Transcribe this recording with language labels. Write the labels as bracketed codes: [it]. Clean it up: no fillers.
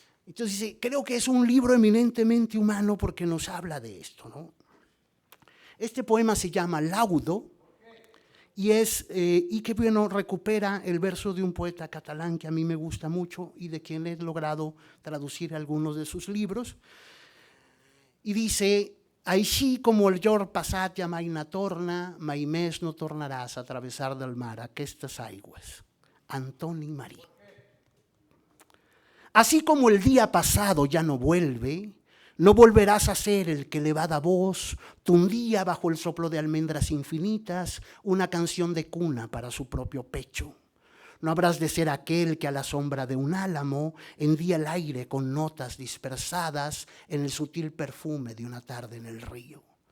[es] Entonces dice, creo que es un libro eminentemente humano porque nos habla de esto, ¿no? Este poema se llama Laudo y que bueno, recupera el verso de un poeta catalán que a mí me gusta mucho y de quien he logrado traducir algunos de sus libros. Y dice, [ca] així como el jorn passat ja mai no torna, mai més no tornaràs a travessar del mar aquestes aigües. Antoni Marí. [es] Así como el día pasado ya no vuelve, no volverás a ser el que le va da voz, tundía bajo el soplo de almendras infinitas una canción de cuna para su propio pecho. No habrás de ser aquel que a la sombra de un álamo hendía el aire con notas dispersadas en el sutil perfume de una tarde en el río.